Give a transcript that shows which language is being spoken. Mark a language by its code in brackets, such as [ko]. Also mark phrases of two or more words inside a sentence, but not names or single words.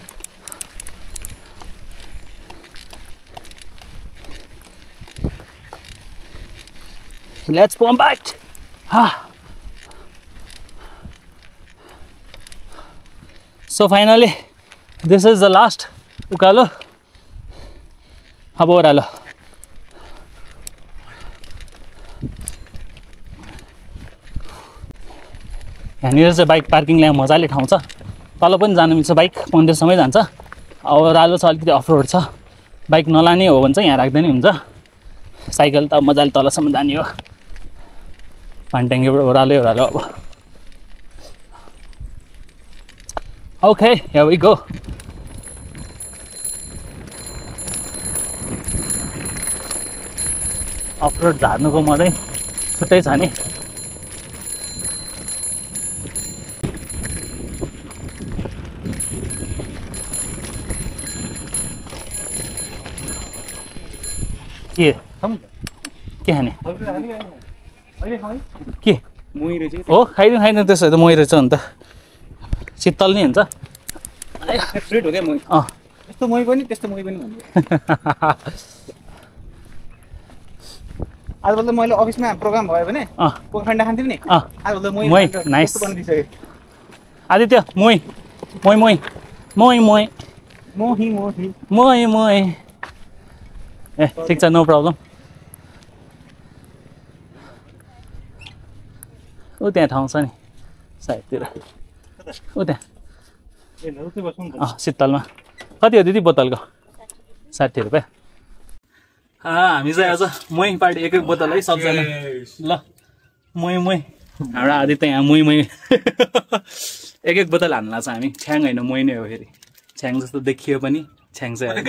[en] let's pump it So finally, this is the last [ne] उकालो अब ओह्रालो यहाँनिर चाहिँ बाइक पार्किङलाई मजाले ठाउँ छ तल पनि जानु मिल्छ बाइक मन्दिरसँगै जान्छ अब ओह्रालो छ अलिकति अफरोड छ बाइक नलाने हो भने चाहिँ यहाँ राख्दै नि हुन्छ साइकल त मजाले तलसम्म जाने हो पानट्याङ्गीबाट ओह्रालो अब [en] Okay, here we go. [ne] Off-road झार्नुको मजै छुट्टै छ नि के खाने के मोही रहेछ हो खाइदिउँ त्यसो त मोही रहेछ अन्त शीतल नि हुन्छ फ्रेड हो क्या मोही यस्तो मोही पनि त्यस्तो मोही पनि आजभोलि त मैले अफिसमा प्रोग्राम भयो भने कोफान्डा खान्थ्यौँ नि आजभोलि त मोही नाइस बनिदिसक्यो आदित्य मोही मोही मोही मोही मोही मोही मोही मोही मोही ए ठिक छ [en] no problem [ne] ऊ त्यहाँ ठाउँ छ नि साइडतिर ऊ त्यहाँ शीतलमा कति हो दिदी बोतलको 60 रुपियाँ हामी चाहिँ आज मोही पार्टी एक बोतल है सबजना ल मोही हाम्रो आदित्य यहाँ मोही एक बोतल हान्ला छ हामी छ्याङ होइन मोही नै हो फेरि छ्याङ जस्तो देखियो पनि छ्याङ चाहिँ